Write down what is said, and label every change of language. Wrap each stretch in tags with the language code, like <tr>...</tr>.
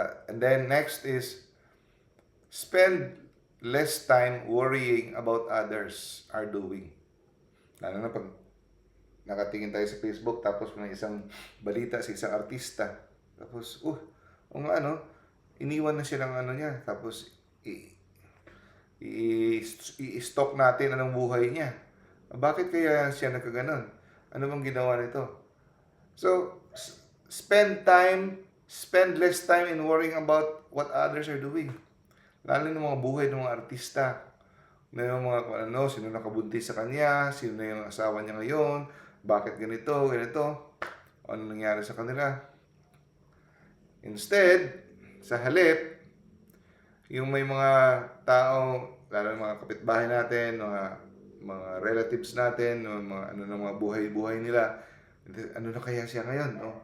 <en>And then next is, spend less time worrying about others are doing.</en> <tl>Lalo na pag nakatingin tayo sa Facebook, tapos may isang balita sa isang artista. Tapos, iniwan na siya ng ano niya. Tapos, i-stalk natin anong buhay niya. Bakit kaya siya nagkaganon? Ano bang ginawa nito?</tl> <en>So, spend less time in worrying about what others are doing.</en> <tl>Lalo ng mga buhay ng mga artista. Na yung mga sino nakabuntis sa kanya, sino na yung asawa niya ngayon, bakit ganito, ano nangyari sa kanila. Instead, sa halip, yung may mga tao, lalo ng mga kapitbahay natin, mga relatives natin, mga buhay-buhay nila, ano na kaya siya ngayon?</tl>